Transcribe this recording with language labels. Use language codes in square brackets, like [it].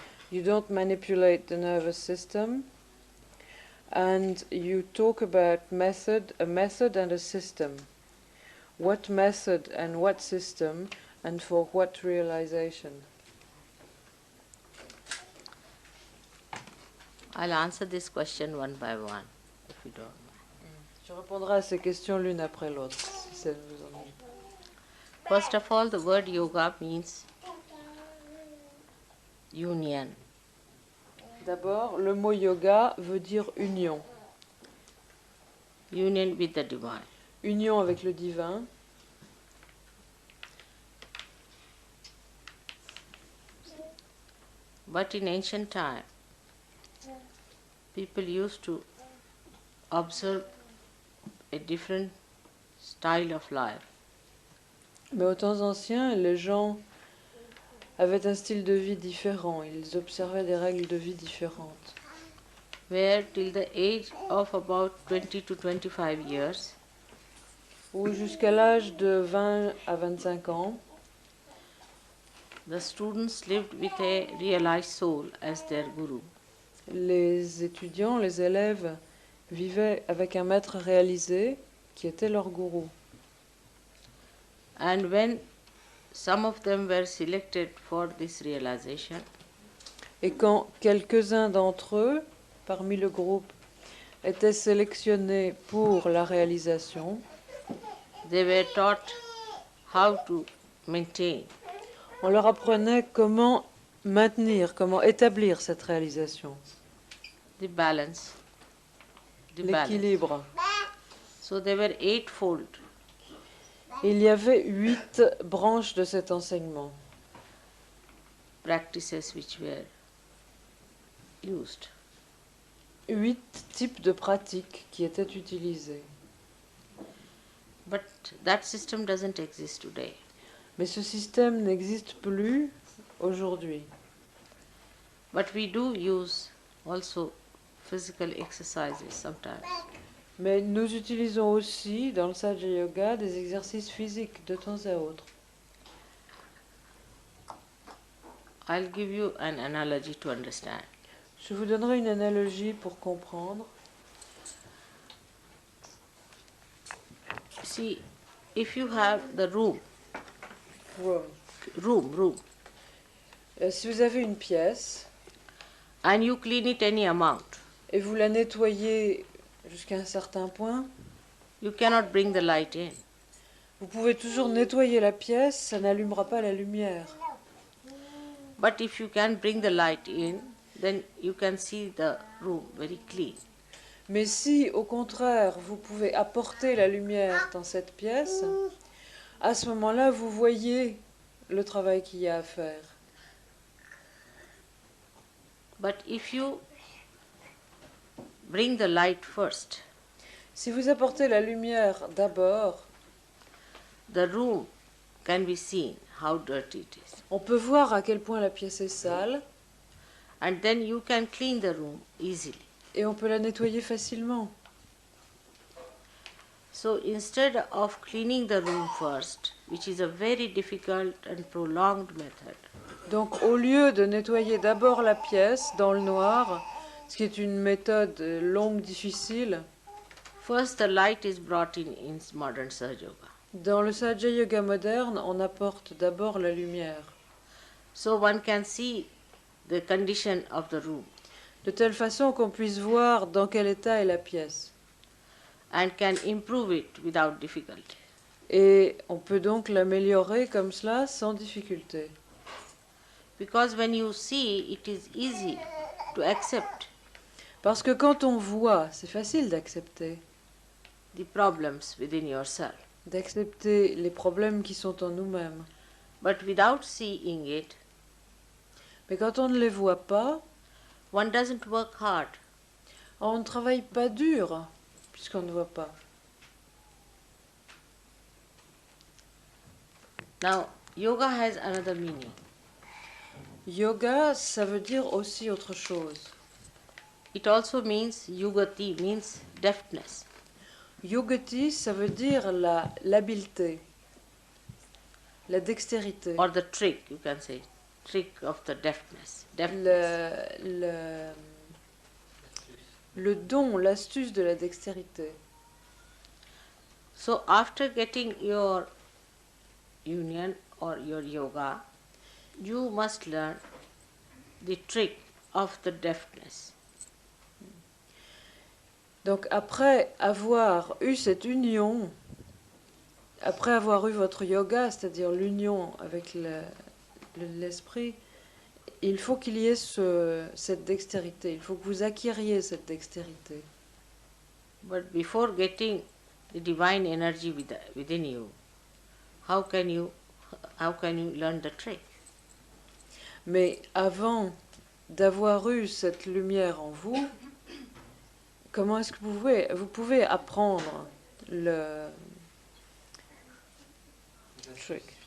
[en] You don't manipulate the nervous system. And you talk about a method and a system. What method and what system and for what realization? I'll answer this question one by one, if you don't mind. [fr] Je répondrai à ces questions l'une après l'autre, si ça ne vous ennuie pas. [en] First of all, the word yoga means union. [fr] D'abord, le mot yoga veut dire union. [en] Union with the divine. [fr] Union avec le divin. [en] But in ancient time, people used to observe a different style of life. [fr] Mais aux temps anciens, les gens avaient un style de vie différent. Ils observaient des règles de vie différentes. [en] Where till the age of about 20 to 25 years, [fr] Ou jusqu'à l'âge de 20 à 25 ans, [en] the students lived with a realized soul as their guru. [fr] les étudiants, les élèves vivaient avec un maître réalisé qui était leur gourou. [en] And when some of them were selected for this realization, [fr] Et quand quelques-uns d'entre eux, parmi le groupe, étaient sélectionnés pour la réalisation, [en] they were taught how to maintain. [fr] on leur apprenait comment maintenir, comment établir cette réalisation, [en] The balance. [fr] l'équilibre. [en] So they were eightfold. [fr] Il y avait 8 branches de cet enseignement, [en] Practices which were used. [fr] 8 types de pratiques qui étaient utilisées. [en] But that system doesn't exist today. [fr] Mais ce système n'existe plus aujourd'hui. [en] But we do use also physical exercises sometimes. [fr] Mais nous utilisons aussi dans le Sahaja Yoga des exercices physiques de temps à autre. [en] I'll give you an analogy to understand. [fr] Je vous donnerai une analogie pour comprendre. [en] See, if you have the room, room, [fr] Si vous avez une pièce [en] and you clean it any amount, [fr] et vous la nettoyez jusqu'à un certain point, [en] you cannot bring the light in. [fr] vous pouvez toujours nettoyer la pièce, ça n'allumera pas la lumière. [en] But if you can bring the light in, then you can see the room very clean. [fr] Mais si, au contraire, vous pouvez apporter la lumière dans cette pièce, à ce moment-là, vous voyez le travail qu'il y a à faire. [en] But if you bring the light first, [fr] Si vous apportez la lumière d'abord, [en] the room can be seen how dirty it is. [fr] on peut voir à quel point la pièce est sale [en] And then you can clean the room easily. [fr] et on peut la nettoyer facilement. [en] So instead of cleaning the room first, which is a very difficult and prolonged method, [fr] Donc au lieu de nettoyer d'abord la pièce dans le noir, ce qui est une méthode longue, difficile, [en] first the light is brought in modern Sahaja Yoga. [fr] dans le Sahaja Yoga moderne, on apporte d'abord la lumière, [en] So one can see the condition of the room [fr] de telle façon qu'on puisse voir dans quel état est la pièce. [en] and can improve it without difficulty. [fr] Et on peut donc l'améliorer comme cela sans difficulté. [en] Because when you see, it is easy to accept [fr] Parce que quand on voit, c'est facile d'accepter, [en] the problems within yourself. [fr] d'accepter les problèmes qui sont en nous-mêmes. [en] But without seeing it, [fr] Mais quand on ne les voit pas, [en] one doesn't work hard. [fr] on ne travaille pas dur, puisqu'on ne voit pas. [en] Now, yoga has another meaning. [fr] Yoga, ça veut dire aussi autre chose. [en] It also means yugati, means deftness. [fr] Yogati, ça veut dire l'habileté, la dextérité, [en] Or the trick, you can say, trick of the deftness. [fr] le don, l'astuce de la dextérité. [en] So after getting your union or your yoga, you must learn the trick of the deftness. [fr] Donc après avoir eu cette union, après avoir eu votre yoga, c'est-à-dire l'union avec l'esprit, il faut qu'il y ait cette dextérité, il faut que vous acquériez cette dextérité. [en] But before getting the divine energy within you, how can you learn the trick? [fr] Mais avant d'avoir eu cette lumière en vous, comment est-ce que vous pouvez apprendre le trick?